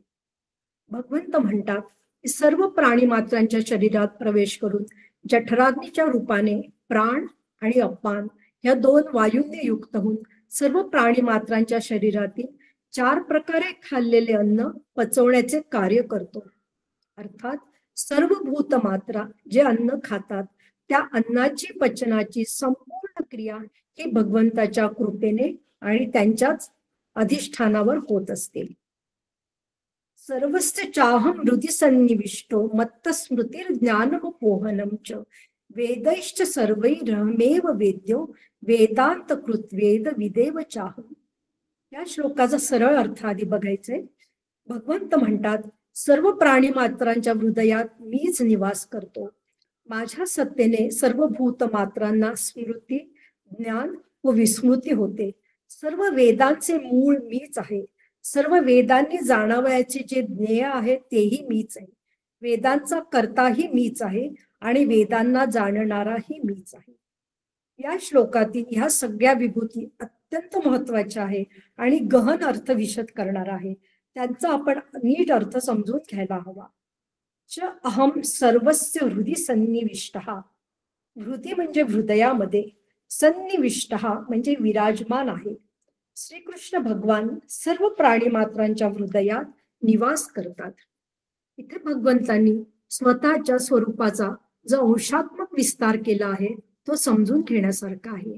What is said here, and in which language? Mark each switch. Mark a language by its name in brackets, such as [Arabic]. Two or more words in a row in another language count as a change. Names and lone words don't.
[Marathi] भगवंत म्हणतात की सर्व प्राणी मात्रांच्या शरीरात प्रवेश करून जठराग्नीच्या रूपाने प्राण आणि अपान ह्या 2 वायूंनी युक्त होऊन सर्व प्राणी मात्रांच्या शरीरातील 4 प्रकारे खाल्लेले अन्न पचवण्याचे कार्य करतो. अर्थात सर्व भूतमात्रा जे अन्न खातात त्या अन्नाची पचनाची संपूर्ण क्रिया ही भगवंताच्या कृपेने आणि त्यांच्याच अधिष्ठानावर होत असते. [Sanskrit] सर्वस्य चाहं हृदि सन्निविष्टो मत्त स्मृतिर्ज्ञानमपोहनं च वेदैश्च सर्वैरहमेव वेद्यो वेदांत कृत्वेद विदेव चाहं. [Marathi] या श्लोकाचा सरळ अर्थ आधी बघायचंय. भगवंत म्हणतात, सर्व प्राणी मात्रांच्या हृदयात मीच निवास करतो. माझ्या सत्तेने सर्व भूत मात्रांना स्मृती, ज्ञान व विस्मृती होते. सर्व वेदांचे मूळ मीच आहे. सर्व वेदांनी जाणावयाचे जे ज्ञेय आहे तेही मीच आहे. वेदांचा कर्ताही मीच आहे आणि वेदांना जाणणाराही मीच आहे. या श्लोकातील ह्या सगळ्या विभूती अत्यंत महत्वाच्या आहे आणि गहन अर्थ विशद करणार आहे. त्यांचा आपण नीट अर्थ समजून घ्यायला हवा. [Sanskrit] च अहम सर्वस्य हृदि सन्निविष्टः. [Marathi] हृदय म्हणजे हृदयामध्ये, सन्निविष्टः म्हणजे विराजमान आहे. श्रीकृष्ण भगवान सर्व प्राणी मात्रांच्या हृदयात निवास करतात. इथे भगवंतांनी स्वतःच्या स्वरूपाचा जो अंशात्मक विस्तार केला आहे तो समजून घेण्यासारखा आहे.